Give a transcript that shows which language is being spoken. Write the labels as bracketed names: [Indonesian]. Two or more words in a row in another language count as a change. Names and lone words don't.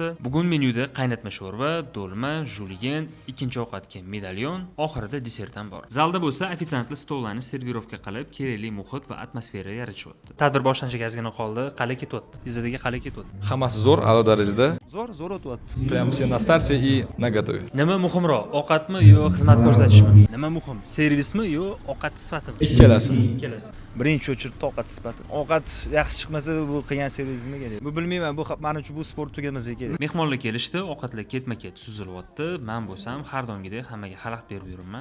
[Uzbek] Bugun menyuda qaynatma sho'rva, do'lma, juliyen, ikkinchi ovqatga medalyon, oxirida desert ham bor. Zalda bo'lsa ofitsiantlar stollarni servirovka qilib, kerakli muhit va atmosfera yaratishyapti. Tadbir boshlanishiga ozgina qoldi. Qalay ketyapti? Izdagi qalay ketyapti? Hammasi zo'r, a'lo darajada. Zo'r o'tyapti. [Russian] Прям все на старте и наготове. [Uzbek] Nima muhimroq, ovqatmi yo xizmat ko'rsatishmi? Nima muhim? Servismi yo ovqat sifatimi? Ikkalasi. Ikkalasi. Birinchi o'chirda ovqat sifati. Ovqat yaxshi chiqmasa bu qilgan servis nimaga kerak? Bu bilmayman, bu men uchun bu sport tugamasa kerak. Mehmonlar kelishdi, ovqatlar ketma-ket suzilyapti. Men bo'lsam har doimgidek hammaga xalaqit berib yuribman.